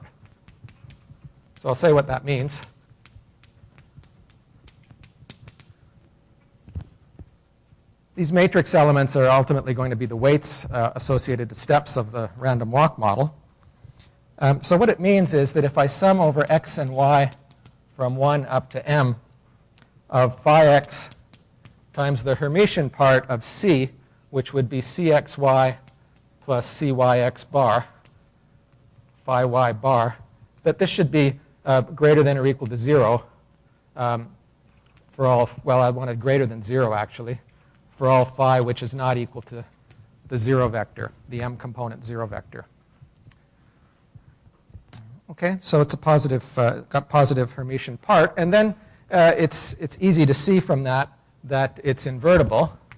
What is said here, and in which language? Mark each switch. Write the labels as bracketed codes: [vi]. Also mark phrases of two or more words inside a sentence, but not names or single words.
[en] So I'll say what that means. These matrix elements are ultimately going to be the weights associated to steps of the random walk model. So what it means is that if I sum over x and y from 1 up to m of phi x times the Hermitian part of C, which would be cxy plus cyx bar, phi y bar, that this should be greater than or equal to 0 for all, well, I wanted greater than 0 actually, for all phi which is not equal to the 0 vector, the m component 0 vector. Okay, so it's a got positive Hermitian part, and then it's easy to see from that it's invertible.